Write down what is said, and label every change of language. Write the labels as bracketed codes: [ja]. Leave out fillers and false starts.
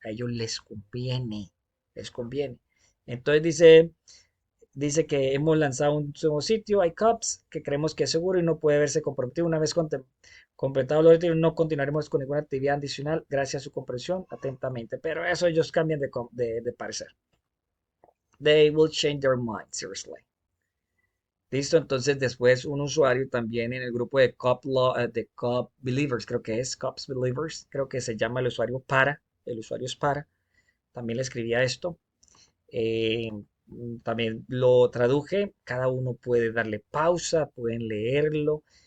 [es] A ellos les conviene, les conviene. Entonces dice que hemos lanzado un nuevo sitio, iCops, que creemos que es seguro y no puede verse comprometido. Una vez completado los retiros, no continuaremos con ninguna actividad adicional. Gracias a su comprensión, atentamente. Pero eso ellos cambian de parecer. [en] They will change their mind, seriously. [es] Listo, entonces después un usuario también en el grupo de Cop Believers, creo que es Cops Believers, creo que se llama el usuario el usuario es también le escribía esto. Eh, También lo traduje, cada uno puede darle pausa, pueden leerlo.